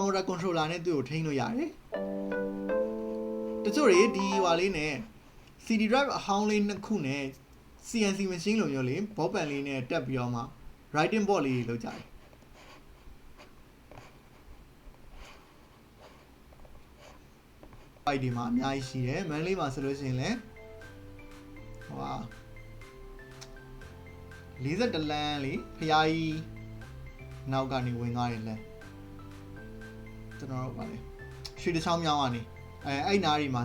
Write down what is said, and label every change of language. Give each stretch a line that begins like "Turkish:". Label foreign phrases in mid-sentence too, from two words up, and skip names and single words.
English: motor controller
Burmese: နဲ့သူ့ကိုထိန်းလို့ရတယ်တချို့တွေဒီဟွာလေးနဲ့
English: CD drive
Burmese: အဟောင်းလေးနှစ်ခုနဲ့
English: CNC machine
Burmese: လိုမျိုးလေးဘောပန်လေးနဲ့တက်ပြီးတော့မှ
English: writing board
Burmese: လေးတွေလုပ်ကြတယ် ပိုက်ဒီမှာအများကြီးရှိတယ်မန်လေးမှာဆိုလို့ရှိရင်လည်းဟိုဟာ41လမ်းလေဖျားကြီးနောက်ကနေဝင်သွားတယ်လမ်းကျွန်တော်တို့ပါလေရွှေတချောင်းမြောင်းကနေအဲ့နားတွေမှာ